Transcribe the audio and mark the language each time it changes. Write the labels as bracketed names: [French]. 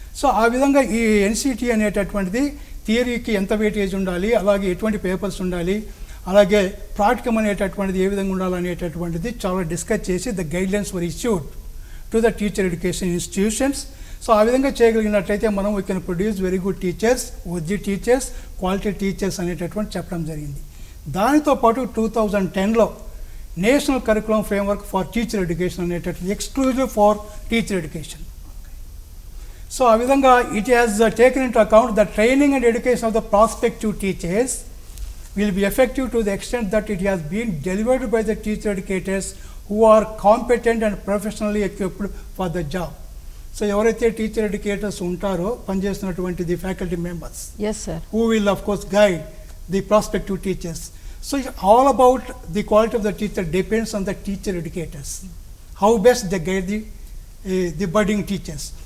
[Telugu] So ఆ విధంగా ఈ ఎన్సిటీ అనేటటువంటిది థియరీకి ఎంత వెయిటేజ్ ఉండాలి, అలాగే ఎటువంటి పేపర్స్ ఉండాలి, అలాగే ప్రాక్టికమ్ అనేటటువంటిది ఏ విధంగా ఉండాలనేటటువంటిది చాలా డిస్కస్ చేసి [English] The guidelines were issued to the teacher education institutions. [Telugu] So ఆ విధంగా చేయగలిగినట్లయితే మనం [English] we can produce very good teachers, OG teachers, quality teachers [Telugu] అనేటటువంటి చెప్పడం జరిగింది. దానితో పాటు 2010లో [English] National curriculum framework for teacher education అనేటటువంటి exclusive for teacher education. [Telugu] So ఆ విధంగా [English] It has taken into account the training and education of the prospective teachers will be effective to the extent that it has been delivered by the teacher educators who are competent and professionally equipped for the job. [Telugu] So ఎవరైతే teacher educators ఉంటారో పనిచేస్తున్నటువంటి the faculty members [English] Yes sir, who will of course guide the prospective teachers. So all about the quality of the teacher depends on the teacher educators. How best they guide the budding teachers.